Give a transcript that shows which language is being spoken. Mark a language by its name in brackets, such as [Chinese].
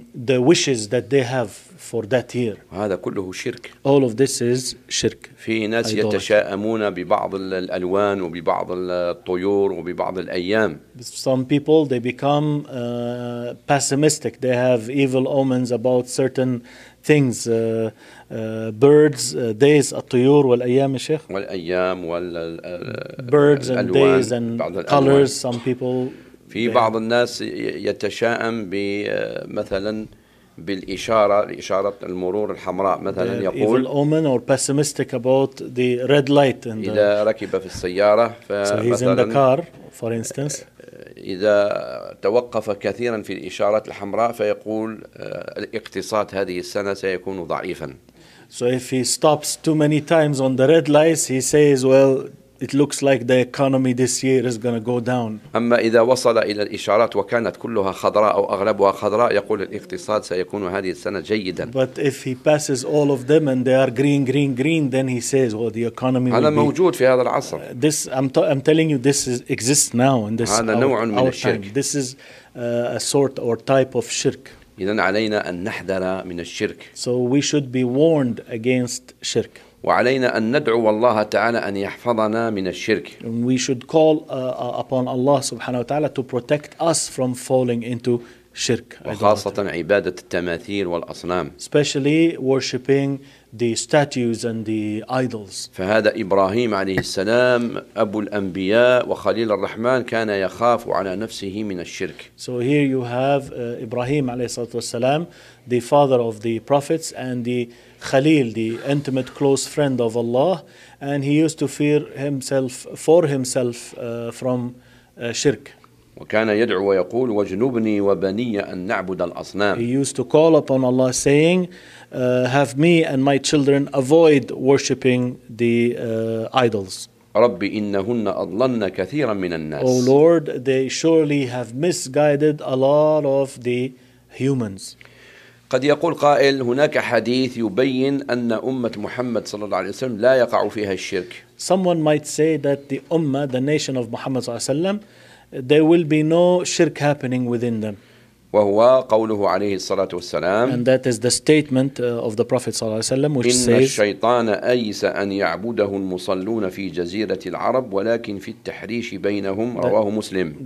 [English] The wishes that they have for that year. [Arabic] هذا كله شرك. [English] All of this is شرك. [Arabic] في ناس يتشائمون ببعض الألوان وببعض الطيور وببعض الأيام. [English] Some people they become pessimistic. They have evil omens about certain things, birds, days, [Arabic] الطيور والأيام الشيخ. والأيام [English] birds and days and colors. Some people. [Arabic] في بعض الناس يتشائم بمثلا بالإشارة إشارة المرور الحمراء مثلا يقول [English] evil omen or pessimistic about the red light and [Arabic] إذا ركب في السيارة [English] so he's in the car for instance [Arabic] إذا توقف كثيرا في الإشارة الحمراء فيقول الاقتصاد هذه السنة سيكون ضعيفا [English] so if he stops too many times on the red lights he says well it looks like the economy this year is going to go down. [Arabic] أما إذا وصل إلى الإشارات وكانت كلها خضراء أو أغلبها خضراء يقول الاقتصاد سيكون هذه السنة جيدا. [English] But if he passes all of them and they are green, green, green, then he says, well, the economy will be. [Arabic] هذا موجود في هذا العصر. [English] This I'm telling you, this is, exists now in this our time. This is a sort or type of shirk. [Arabic] إذن علينا أن نحذر من الشرك. [English] So we should be warned against shirk. [Arabic] وعلينا أن ندعو الله تعالى أن يحفظنا من الشرك. [English] We should call upon Allah [Arabic] سبحانه وتعالى [English] to protect us from falling into shirk. [Arabic] وخاصة عبادة التماثيل والأصنام. [English] Especially worshiping the statues and the idols. [Arabic] فهذا إبراهيم عليه السلام أبو الأنبياء وخليل الرحمن كان يخاف على نفسه من الشرك. [English] So here you have Ibrahim [Arabic] عليه الصلاة والسلام, [English] the father of the prophets and the Khalil, the intimate close friend of Allah, and he used to fear himself for himself from shirk. [Arabic] وكان يدعو ويقول واجنبني وبني أن نعبد الأصنام. [English] He used to call upon Allah saying, have me and my children avoid worshipping the idols. [Arabic] ربي إنهن أضلن كثيرا من الناس. [English] Oh Lord, they surely have misguided a lot of the humans. [Arabic] قد يقول قائل هناك حديث يبين أن أمة محمد صلى الله عليه وسلم لا يقع فيها الشرك. [English] Someone might say that the Ummah, the nation of Muhammad [Arabic] صلى الله عليه وسلم, [English] there will be no shirk happening within them. [Arabic] وهو قوله عليه الصلاة والسلام. [English] And that is the statement of the Prophet [Arabic] صلى الله عليه وسلم, [English] which [Arabic] إن [English] says. [Arabic] إن الشيطان أيس أن يعبده المصلون في جزيرة العرب ولكن في التحريش بينهم رواه مسلم.